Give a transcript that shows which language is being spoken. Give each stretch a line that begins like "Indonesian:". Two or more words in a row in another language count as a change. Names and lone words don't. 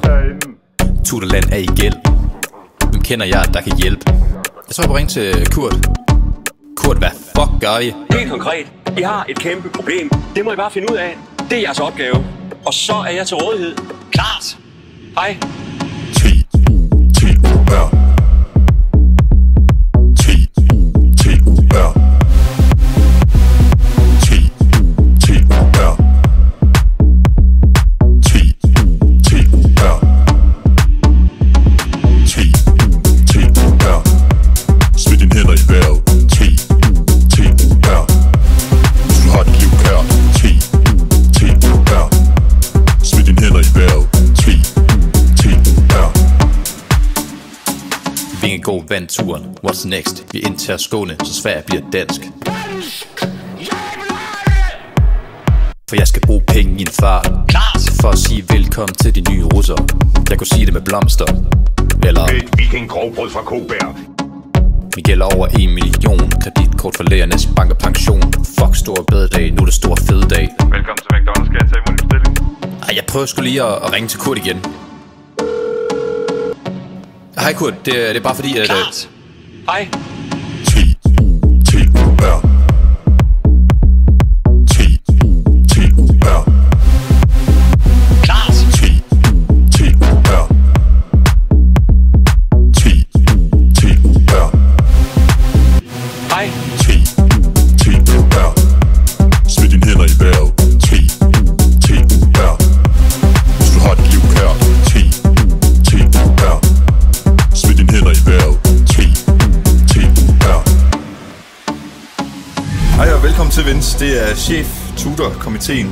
Danish: Tutorland er i gæld. Hvem kender jeg, der kan hjælpe? Jeg tror jeg må ringe til Kurt. Kurt, hvad fuck gør I? Helt konkret, I har et kæmpe problem. Det må I bare finde ud af. Det er jeres opgave. Og så er jeg til rådighed. Klart. Hej. T-U-R. T-U-T-U-R. T-U-T-U-R. T-U-T-U-R. T-U-T-U-R. Smid dine hænder i vejret. T-U-T-U-R. Hvis du har dit liv kært. T-U-T-U-R. Smid dine hænder i vejret. T-U-T-U-R. Vingegaard vandt turen.
English: What's next?
Danish: Vi indtager Skåne, så Sverige bliver dansk. For jeg skal bruge penge i en fart. Klart. For at sige velkommen til de nye russere. Jeg kunne sige det med blomster. Eller et vikinggrovbrød fra Kobær. vi gælder over 1 million. Kreditkort for lægernes bank og pension. Fuck stor bededag, nu er det stor fede dag. Velkommen til McDonald's, skal jeg tage imod din bestilling? Ej, jeg prøver sgu lige at ringe til Kurt igen. Hej Kurt, det er bare fordi at... Klart. Hej. T-U-T-U-R. T-U-T-U-R. Klart. T-U-T-U-R. T-U-T-U-R. Hej. T-U-T-U-R. Smid dine hænder i vejret. T-U-T-U-R. Hvis du har dit liv kært. T-U-T-U-R. Smid dine hænder i vejret. T-U-T-U-R. Hej og velkommen til Vince. Det er chef-tutor-komiteen.